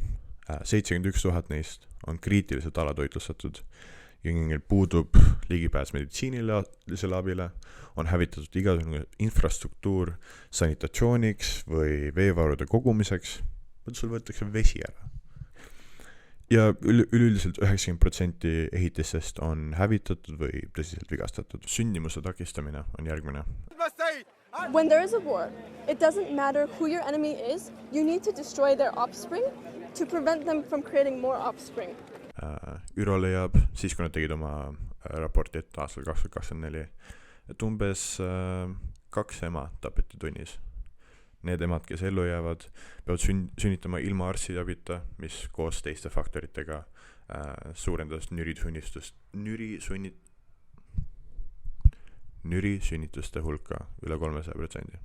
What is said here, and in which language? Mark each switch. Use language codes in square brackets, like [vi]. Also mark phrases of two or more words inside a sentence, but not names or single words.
[et] 71 000 neist on kriitiliselt alatoitlustatud ja neil puudub ligipääs meditsiinilisele abile, on hävitatud igasugune infrastruktuur sanitatsiooniks või veevarude kogumiseks, sul võetakse vesi ära. Ja üleüldiselt 90% ehitistest on hävitatud või tõsiselt vigastatud. Sündimuse takistamine on järgmine. [en] When there is a war, it doesn't matter who your enemy is, you need to destroy their offspring to prevent them from creating more offspring. [et] ÜRO leiab, siis kui nad tegid oma raporti ette aastal 2024, et umbes 2 ema tapeti tunnis. Need emad, kes ellu jäävad, peavad sünnitama ilma arstide abita, mis koos teiste faktoritega suurendas nürisünnituste hulka üle 300%.